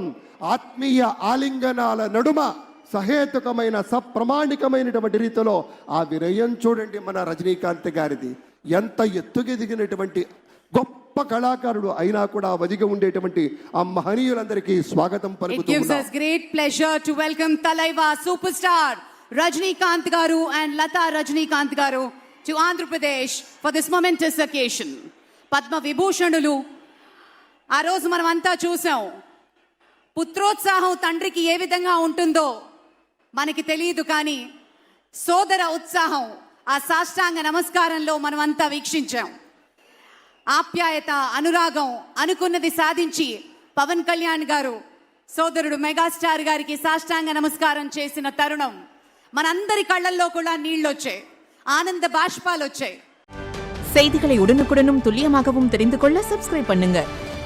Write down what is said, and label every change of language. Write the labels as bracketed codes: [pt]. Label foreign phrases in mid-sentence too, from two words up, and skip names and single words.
[te] ఆత్మీయ ఆలింగనాల నడుమ సహేతుకమైన సప్రమాణికమైనటువంటి రీతిలో ఆ వినయం చూడండి మన రజనీకాంత్ గారిది. ఎంత ఎత్తుకెదిగినటువంటి గొప్ప కళాకారుడు అయినా కూడా వదిగి ఉండేటువంటి ఆ మహనీయులందరికీ స్వాగతం పలుకుతూ [en] It gives us great pleasure to welcome Talaiva superstar Rajnikanth garu and Lata Rajnikanth garu to Andhra Pradesh for this momentous occasion. [te] Padma Vibhushanulu ఆ రోజు మనం అంతా చూసాం. పుత్రోత్సాహం తండ్రికి ఏ విధంగా ఉంటుందో మనకి తెలియదు, కానీ సోదర ఉత్సాహం ఆ సాష్టాంగ నమస్కారంలో మనం అంతా వీక్షించాం. ఆప్యాయత, అనురాగం, అనుకున్నది సాధించి పవన్ కళ్యాణ్ గారు సోదరుడు మెగాస్టార్ గారికి సాష్టాంగ నమస్కారం చేసిన తరుణం మనందరి కళ్ళల్లో కూడా నీళ్ళొచ్చాయి, ఆనంద బాష్పాలు వచ్చాయి. [ta] செய்திகளை உடனுக்குடனும் துல்லியமாகவும் தெரிந்து கொள்ள சப்ஸ்கிரைப் பண்ணுங்க.